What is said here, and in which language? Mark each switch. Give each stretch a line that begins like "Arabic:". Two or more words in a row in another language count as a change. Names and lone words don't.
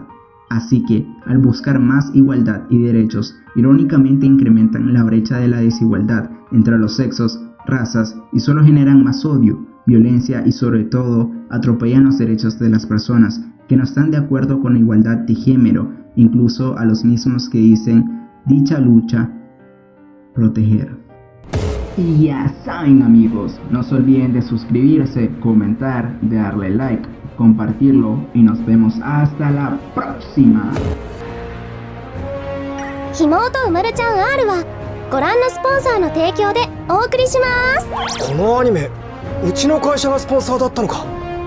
Spanish: Así que, al buscar más igualdad y derechos, irónicamente incrementan la brecha de la desigualdad entre los sexos, razas, y solo generan más odio, violencia y sobre todo atropellan los derechos de las personas que no están de acuerdo con la igualdad de género, incluso a los mismos que dicen dicha lucha proteger. Y ya saben, amigos, no se olviden de suscribirse, comentar, de darle like, compartirlo, y nos vemos hasta la próxima.
Japanese: ひもとうまるちゃん R はご覧のスポンサーの提供でお送りします。このアニメうちの会社がスポンサーだったのか。